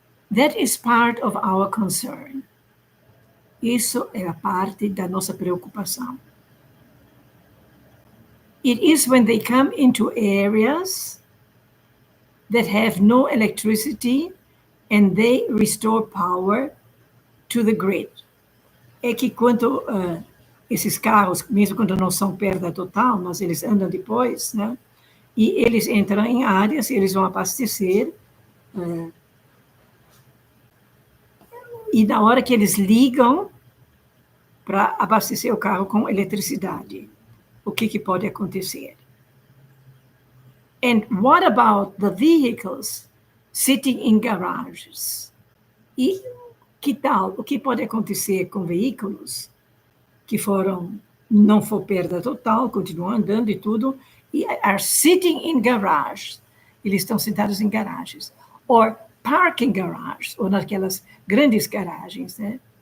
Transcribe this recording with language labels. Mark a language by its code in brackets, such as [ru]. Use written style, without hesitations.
[en] That is part of our concern. [pt] Isso é a parte da nossa preocupação. [en] It is when they come into areas that have no electricity and they restore power to the grid. [pt] É que quando esses carros, mesmo quando não são perda total, mas eles andam depois, né? E eles entram em áreas, eles vão abastecer, e na hora que eles ligam para abastecer o carro com eletricidade, o que pode acontecer? [en] And what about the vehicles sitting in garages? [pt] E que tal? O que pode acontecer com veículos que não for perda total, continuam andando e tudo, [en] are sitting in garage. [pt] Eles estão sentados em garagens. [en] Or parking garage, [pt] ou naquelas grandes garagens, né?